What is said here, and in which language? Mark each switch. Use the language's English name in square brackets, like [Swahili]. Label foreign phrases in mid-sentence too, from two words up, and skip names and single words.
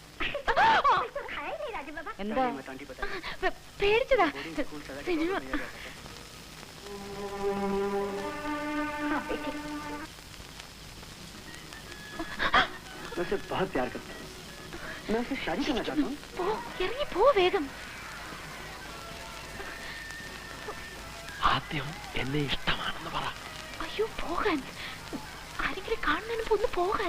[Hindi] तो खाया ही नहीं राजू बाबा. [Malayalam] എന്താ? [Hindi] मत आंटी बताइए. [Malayalam] പേടിച്ചതാ. [Hindi] बोर्डिंग स्कूल सजा के [Malayalam] സിനിമ. [Hindi] तौर पर लिया जाता था. हाँ बेटे. मैं उसे बहुत प्यार करता हूँ. मैं उससे शादी करना चाहता हूँ. [Malayalam] പോ, ഇറങ്ങി പോ വേഗം. ആദ്യം എന്നെ ഇഷ്ടമാണെന്ന് പറ. അയ്യോ പോകാൻ. ആരെങ്കിലും കാണുന്നതിന് മുമ്പ് ഒന്ന് പോകാൻ.